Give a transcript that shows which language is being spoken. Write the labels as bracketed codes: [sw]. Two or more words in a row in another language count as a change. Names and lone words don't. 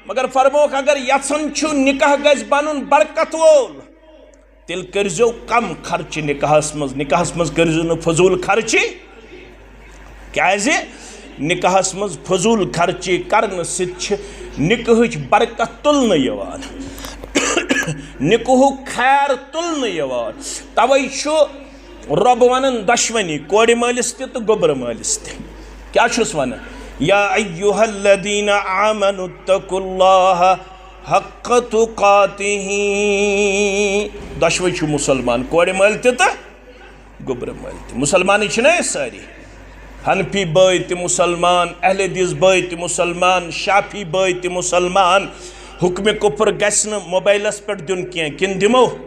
[ks] مگر فرموک اگر یژھان چھو نکاح گژھِ بنُن برکت وول تیل کرزو کم خرچ نکاحس مز کرزو نہ فضول خرچی کیازِ نکاحس مز فضول خرچی کرن سۭتۍ چھِ نکاحٕچ برکت تُلنہٕ یِوان نکاحُک خیر تُلنہٕ یِوان توے چھُ رۄب ونان دۄشوٕنی کورِ مٲلِس تہِ تہٕ گوٚبرٕ مٲلِس تہِ کیاہ چھُس ونان [ar] یا ایھا الذین آمنوا اتقوا اللہ حق تقاتہ [ks] دۄشوے چھُ مُسلمان کورِ مٲلۍ تہِ تہٕ گوٚبرٕ مٲلۍ تہِ مُسلمانٕے چھِنہ أسۍ سٲری حنفی بٲے تہِ مُسلمان اہل حدیث بٲے تہِ مُسلمان شافی بٲے تہِ مُسلمان حکمِ کفر گژھِ نہٕ موبایلس پٮ۪ٹھ دیُن کینٛہہ کِنہٕ دِمو